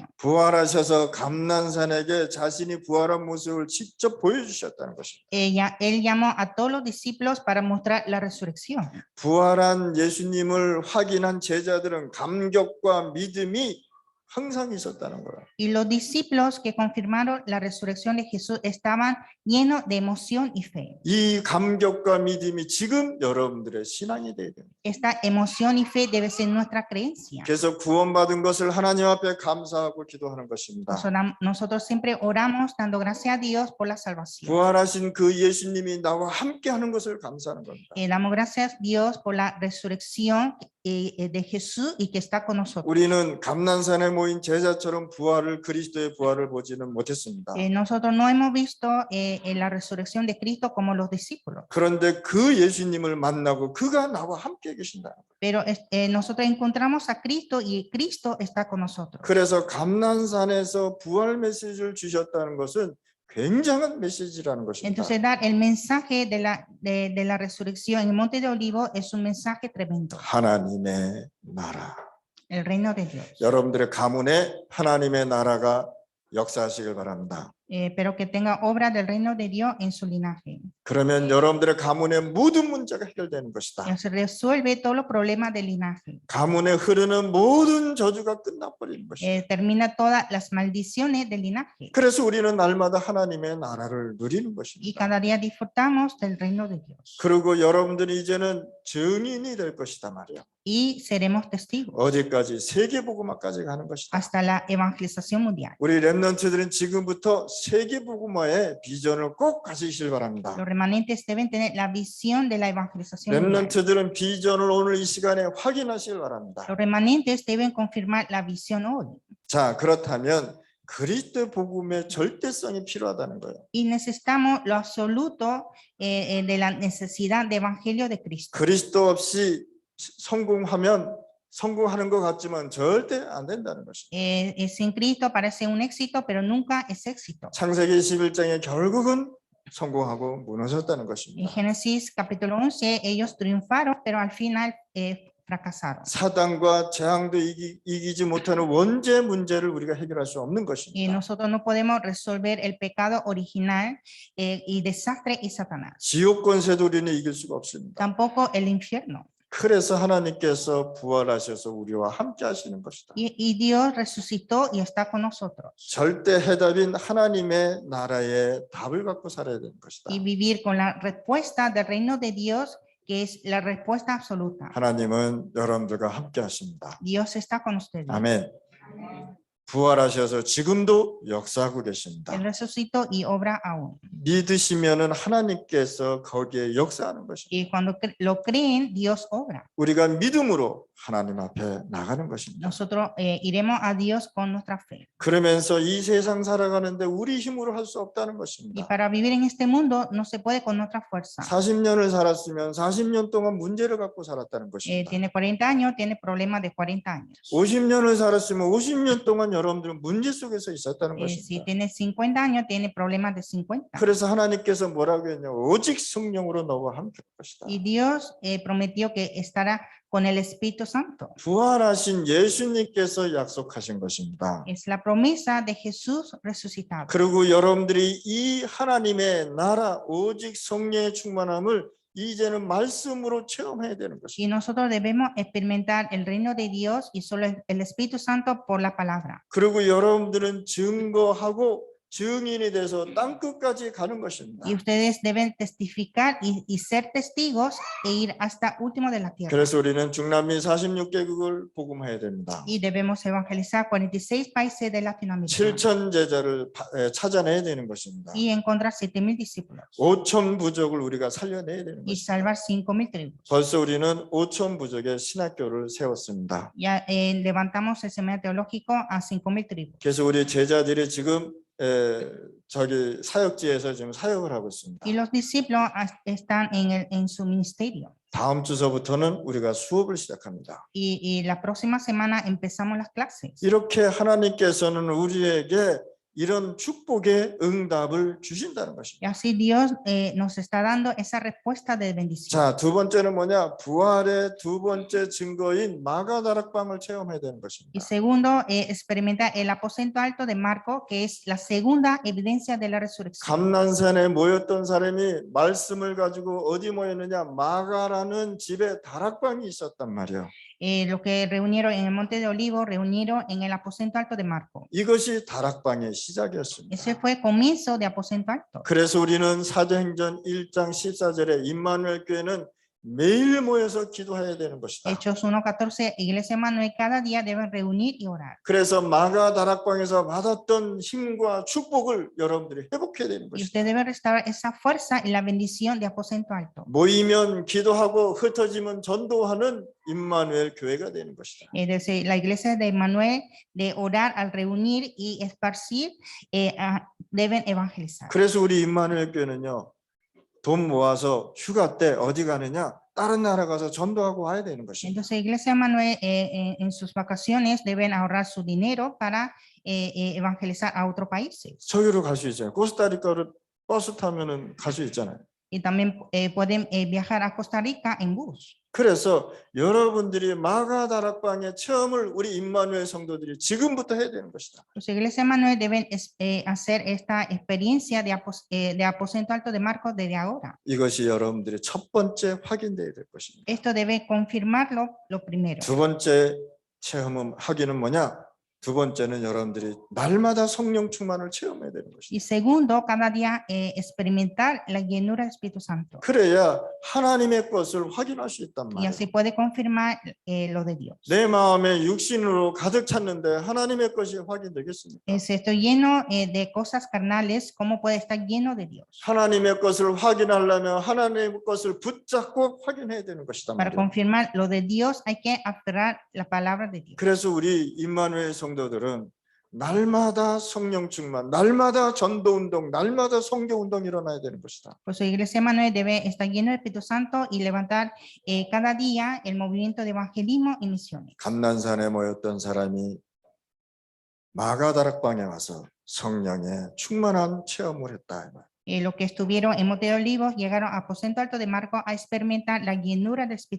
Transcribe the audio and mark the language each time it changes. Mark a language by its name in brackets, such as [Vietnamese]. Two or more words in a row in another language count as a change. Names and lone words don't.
[Korean] 부활하셔서 감난산에게 자신이 부활한 모습을 직접 보여주셨다는 것입니다. [Spanish] Él llamó a todos los discípulos para mostrar la resurrección. [Korean] 부활한 예수님을 확인한 제자들은 감격과 믿음이 항상 있었다는 거예요. [Spanish] Y los discípulos que confirmaron la resurrección de Jesús estaban llenos de emoción y fe. [Korean] 이 감격과 믿음이 지금 여러분들의 신앙이 되어야 됩니다. [Spanish] Esta emoción y fe debe ser nuestra creencia. [Korean] 그래서 구원받은 것을 하나님 앞에 감사하고 기도하는 것입니다. [Spanish] Nosotros siempre oramos dando gracias a Dios por la salvación. [Korean] 부활하신 그 예수님이 나와 함께 하는 것을 감사하는 겁니다. [Spanish] Damos gracias a Dios por la resurrección de Jesús y que está con nosotros. [Korean] 우리는 감난산에 모인 제자처럼 그리스도의 부활을 보지는 못했습니다. [Spanish] Nosotros no hemos visto la resurrección de Cristo como los discípulos. [Korean] 그런데 그 예수님을 만나고 그가 나와 함께 계신다. [Spanish] Pero nosotros encontramos a Cristo y Cristo está con nosotros. [Korean] 그래서 감난산에서 부활 메시지를 주셨다는 것은 굉장한 메시지라는 것입니다. [Spanish] Entonces dar el mensaje de la resurrección en el Monte de Olivo es un mensaje tremendo. [Korean] 하나님의 나라. [Spanish] El reino de Dios. [Korean] 여러분들의 가문에 하나님의 나라가 역사하시길 바랍니다. [Spanish] Pero que tenga obra del reino de Dios en su linaje. [Korean] 그러면 여러분들의 가문의 모든 문제가 해결되는 것이다. [Spanish] Se resuelve todos los problemas del linaje. [Korean] 가문에 흐르는 모든 저주가 끝나버리는 것이다. [Spanish] Termina todas las maldiciones del linaje. [Korean] 그래서 우리는 날마다 하나님의 나라를 누리는 [Spanish] Y [Korean] 것입니다. [Spanish] cada día disfrutamos del reino de Dios. [Korean] 그리고 여러분들이 이제는 증인이 될 것이다 말이야. [Spanish] Y seremos testigos [Korean] 어디까지? 세계복음화까지 가는 것이다. [Spanish] hasta la evangelización mundial. [Korean] 우리 렘넌트들은 지금부터 세계복음화의 비전을 꼭 가지시길 바랍니다. [Spanish] Los remanentes deben tener la visión de la evangelización mundial. [Korean] 렘넌트들은 비전을 오늘 이 시간에 확인하시길 바랍니다. [Spanish] Los remanentes deben confirmar la visión hoy. [Korean] 자, 그렇다면 그리스도 복음의 절대성이 필요하다는 거예요. [Spanish] Y necesitamos lo absoluto de la necesidad de evangelio de Cristo. [Korean] 그리스도 없이 성공하는 것 같지만 절대 안 된다는 것입니다. [Spanish] Sin Cristo parece un éxito, pero nunca es éxito. [Korean] 창세기 11장에 결국은 성공하고 무너졌다는 [Spanish] En [Korean] 것입니다. [Spanish] Génesis capítulo 11, ellos triunfaron, pero al final fracasaron. [Korean] 사단과 재앙도 이기지 못하는 원죄 문제를 우리가 해결할 수 없는 [Spanish] Y [Korean] 것입니다. [Spanish] nosotros no podemos resolver el pecado original y desastre y Satanás. [Korean] 지옥 권세도 우리는 이길 수가 없습니다. [Spanish] Tampoco el infierno. [Korean] 그래서 하나님께서 부활하셔서 우리와 함께 하시는 것이다. [Spanish] Y Dios resucitó y está con nosotros. [Korean] 절대 해답인 하나님의 나라의 답을 갖고 살아야 되는 것이다. [Spanish] Y vivir con la respuesta del reino de Dios, que es la respuesta absoluta. [Korean] 하나님은 여러분들과 함께 하십니다. [Spanish] Dios está con ustedes. [Korean] 아멘. 부활하셔서 지금도 역사하고 계십니다. [Spanish] Él resucitó y obra aún. [Korean] 믿으시면은 하나님께서 거기에 역사하는 것입니다. [Spanish] Y cuando lo creen, Dios obra. [Korean] 우리가 믿음으로 하나님 앞에 나가는 것입니다. [Spanish] Nosotros iremos a Dios con nuestra fe. [Korean] 그러면서 이 세상 살아가는데 우리 힘으로 할 수 없다는 [Spanish] Y [Korean] 것입니다. [Spanish] para vivir en este mundo no se puede con nuestra fuerza. [Korean] 40년을 살았으면 40년 동안 문제를 갖고 살았다는 것입니다. [Spanish] Tiene 40 años, tiene problemas de 40 años. [Korean] 50년을 살았으면 50년 동안 여러분들은 문제 속에서 있었다는 [Spanish] Si [Korean] 것입니다. [Spanish] tiene 50 años, tiene problemas de 50. [Korean] 그래서 하나님께서 뭐라고 했냐? 오직 성령으로 너와 함께 할 것이다. [Spanish] Y Dios prometió que estará con el Espíritu Santo. [Korean] 부활하신 예수님께서 약속하신 것입니다. [Spanish] Es la promesa de Jesús resucitado. [Korean] 그리고 여러분들이 이 하나님의 나라 오직 성령의 충만함을 이제는 말씀으로 체험해야 되는 [Spanish] Y [Korean] 것입니다. [Spanish] nosotros debemos experimentar el reino de Dios y solo el Espíritu Santo por la palabra. [Korean] 그리고 여러분들은 증거하고 증인이 돼서 땅끝까지 가는 것입니다. [Spanish] Y ustedes deben testificar y ser testigos e ir hasta último de la tierra. [Korean] 그래서 우리는 중남미 46개국을 복음해야 됩니다. [Spanish] Y debemos evangelizar 46 países de Latinoamérica [Korean] 7천 제자를 찾아내야 되는 것입니다. [Spanish] y encontrar 7,000 discípulos [Korean] 5천 부족을 우리가 살려내야 되는 [Spanish] y [Korean] 것입니다. [Spanish] salvar 5,000 tribus. [Korean] 벌써 우리는 5천 부족의 신학교를 세웠습니다. [Spanish] Ya levantamos el seminario teológico a 5,000 tribus. [Korean] 그래서 우리 제자들이 지금 저기 사역지에서 지금 사역을 하고 있습니다. [Spanish] Y los discípulos están en su ministerio. [Korean] 다음 주서부터는 우리가 수업을 시작합니다. [Spanish] Y la próxima semana empezamos las clases. [Korean] 이렇게 하나님께서는 우리에게 이런 축복의 응답을 주신다는 것입니다. [Spanish] Y así Dios nos está dando esa respuesta de bendición. [Korean] 자, 두 번째는 뭐냐? 부활의 두 번째 증거인 마가다락방을 체험해야 되는 [Spanish] Y [Korean] 것입니다. [Spanish] segundo, experimentar el aposento alto de Marco, que es la segunda evidencia de la resurrección. [Korean] 감난산에 모였던 사람이 말씀을 가지고 어디 모였느냐? 마가라는 집에 다락방이 있었단 말이에요. [Spanish] Los que reunieron en el Monte de Olivos, reunieron en el aposento alto de Marco. [Korean] 이것이 다락방의 시작이었습니다. [Spanish] Ese fue el comienzo de aposento alto. [Korean] 그래서 우리는 사도행전 1장 14절에 임마누엘 교회는 매일 모여서 기도해야 되는 것이다. [Spanish] Hechos 1:14, Iglesia Manuel cada día deben reunir y orar. [Korean] 그래서 마가 다락방에서 받았던 힘과 축복을 여러분들이 회복해야 되는 [Spanish] Y [Korean] 것이다. [Spanish] usted debe restaurar esa fuerza y la bendición de aposento alto. [Korean] 모이면 기도하고 흩어지면 전도하는 임마누엘 교회가 되는 것이다. [Spanish] Es decir, la iglesia de Manuel, de orar al reunir y esparcir, deben evangelizar. [Korean] 그래서 우리 임마누엘 교회는요, 돈 모아서 휴가 때 어디 가느냐? 다른 나라 가서 전도하고 와야 되는 것입니다. [Spanish] Entonces, Iglesia Manuel en sus vacaciones deben ahorrar su dinero para evangelizar a otros países. [Korean] 저기로 갈 수 있잖아요. 코스타리카로 버스 타면은 갈 수 있잖아요. [Spanish] Y también pueden viajar a Costa Rica en bus. [Korean] 그래서 여러분들이 마가 다락방의 체험을 우리 임마누엘 성도들이 지금부터 해야 되는 것이다. [Spanish] Los Iglesia Manuel deben hacer esta experiencia de aposento alto de Marcos desde ahora. [Korean] 이것이 여러분들이 첫 번째 확인돼야 될 것입니다. [Spanish] Esto debe confirmarlo lo primero. [Korean] 두 번째 체험은 확인은 뭐냐? 두 번째는 여러분들이 날마다 성령 충만을 체험해야 되는 것입니다. [Spanish] Y segundo, cada día experimentar la llenura del Espíritu Santo. [Korean] 그래야 하나님의 것을 확인할 수 있단 [Spanish] Y [Korean] 말이에요. [Spanish] así puede confirmar lo de Dios. [Korean] 내 마음에 육신으로 가득 찼는데 하나님의 것이 확인되겠습니까? [Spanish] Si estoy lleno de cosas carnales, ¿cómo puede estar lleno de Dios? [Korean] 하나님의 것을 확인하려면 하나님의 것을 붙잡고 확인해야 되는 것이다 [Spanish] Para [Korean] 말이에요. [Spanish] confirmar lo de Dios hay que aferrar la palabra de Dios. [Korean] 그래서 우리 임마누엘 성도들은 날마다 성령 충만, 날마다 전도 운동, 날마다 성경 운동 일어나야 되는 것이다. [Spanish] Por eso Iglesia Manuel debe estar lleno del Espíritu Santo y levantar cada día el movimiento de evangelismo y misiones. [Korean] 감난산에 모였던 사람이 마가다락방에 와서 성령의 충만한 체험을 했다. [Spanish] Los que estuvieron en Monte de Olivos llegaron a aposento alto de Marcos a experimentar la llenura del Espíritu